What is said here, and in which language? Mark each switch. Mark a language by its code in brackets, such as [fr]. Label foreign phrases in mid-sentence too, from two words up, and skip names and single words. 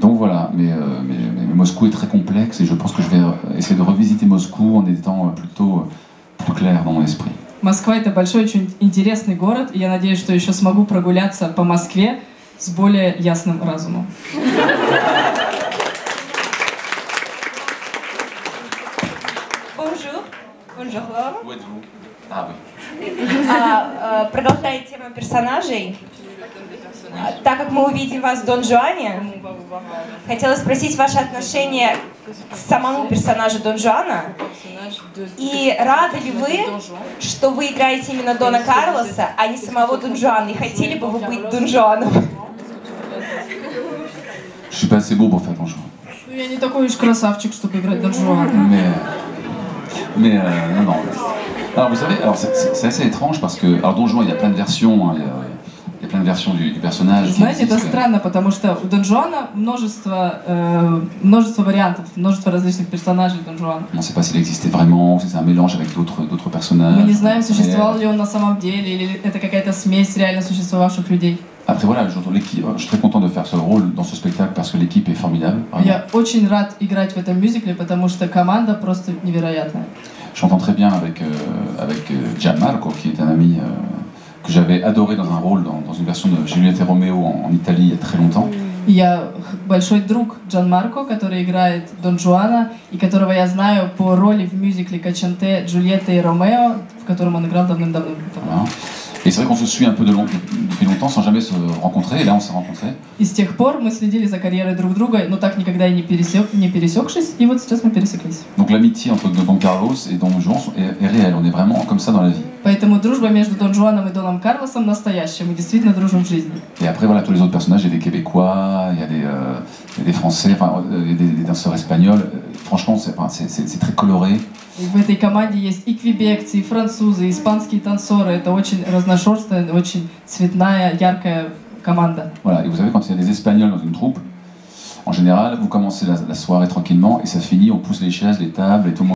[fr] Donc voilà, mais Moscou est très complexe et je pense que je vais essayer de revisiter Moscou en étant plutôt plus clair dans mon esprit. [ru] Москва — это большой, очень интересный город, и я надеюсь, что еще смогу прогуляться по Москве с более ясным разумом. [fr] Bonjour. Bonjour, Laura. Où êtes-vous? Ah oui. [ru] Продолжая тему персонажей, так как мы увидим вас в Дон Жуане, хотела спросить ваше отношение к самому персонажу Дон Жуана. И рады ли вы, что вы играете именно Дона Карлоса, а не самого Дон Жуана? И хотели бы вы быть Дон Жуаном? [fr] Je suis pas assez beau pour faire Don Juan. [ru] Я не такой уж красавчик, чтобы играть Дон Жуана. [fr] Mais non, non. Alors vous savez, c'est assez étrange parce que, alors Don Juan, il y a plein de versions, hein, il y a plein de versions du personnage. [ru] Знаете, это странно, потому что у Дон Жуана множество вариантов, множество различных персонажей Дон Жуана. [fr] On ne sait pas s'il existait vraiment, ou si c'est un mélange avec d'autres personnages. [ru] Мы не знаем, существовал ли он на самом деле, или это какая-то смесь реально существовавших людей. [fr] Après voilà, je suis très content de faire ce rôle dans ce spectacle parce que l'équipe est formidable. [ru] Я очень рад играть в этом мюзикле, потому что команда просто невероятная. [fr] Je m'entends très bien avec Gianmarco, qui est un ami que j'avais adoré dans un rôle dans une version de Juliette et Roméo en Italie il y a très longtemps. [ru] Я большой друг Джанмарко, который играет Дон Жуана, и которого я знаю по роли в мюзикле «Качанте» Джульетта и Ромео, в котором он играл давным-давно. [fr] Voilà. Et c'est vrai qu'on se suit un peu depuis longtemps sans jamais se rencontrer, et là on s'est rencontrés. [ru] И с тех пор мы следили за карьерой друг друга, но так никогда и не пересекшись, и вот сейчас мы пересеклись. [fr] Donc l'amitié entre Don Carlos et Don Juan est réelle, on est vraiment comme ça dans la vie. [ru] Поэтому дружба между Дон Жуаном и Доном Карлосом настоящая, мы действительно дружим в жизни. [fr] Et après voilà, tous les autres personnages, il y a des Québécois, il y a des Français, enfin il y a des danseurs espagnols. Franchement, c'est très coloré. [ru] И в этой команде есть и квебекцы, и французы, и испанские танцоры. Это очень разношерстная, очень цветная, яркая команда. [fr] Voilà, et vous savez, quand il y a des Espagnols dans une troupe, en général, vous commencez la soirée tranquillement et ça finit, on pousse les chaises, les tables et tout le monde.